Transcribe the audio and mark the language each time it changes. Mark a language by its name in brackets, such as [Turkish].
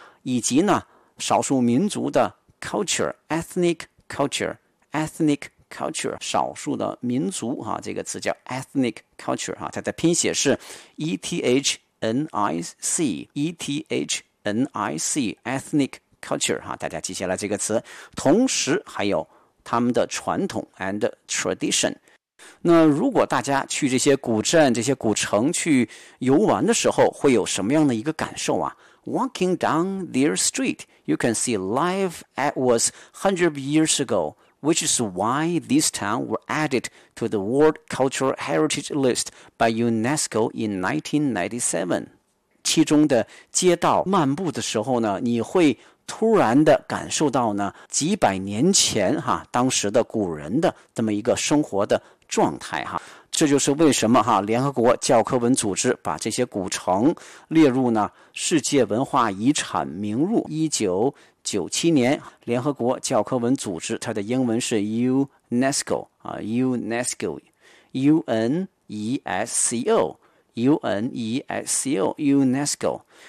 [Chinese] 以及呢少数民族的 culture ethnic culture ethnic culture 少数的民族啊，这个词叫 ethnic culture 啊，它的拼写是 ethnic ethnic culture 啊，大家记下来这个词，同时还有他们的传统 [English] and tradition。 [Chinese] 那如果大家去这些古镇这些古城去游玩的时候会有什么样的一个感受啊？ [English] Walking down their street you can see life as was 100 years ago, which is why this town were added to the World Cultural Heritage List by UNESCO in 1997. [Chinese] 其中的街道漫步的时候呢，你会突然的感受到呢，几百年前哈，当时的古人的这么一个生活的状态哈。这就是为什么哈，联合国教科文组织把这些古城列入呢世界文化遗产名录。 1997年，联合国教科文组织它的英文是 UNESCO 啊 ，UNESCO， U N E S C O， U N E S C O， UNESCO。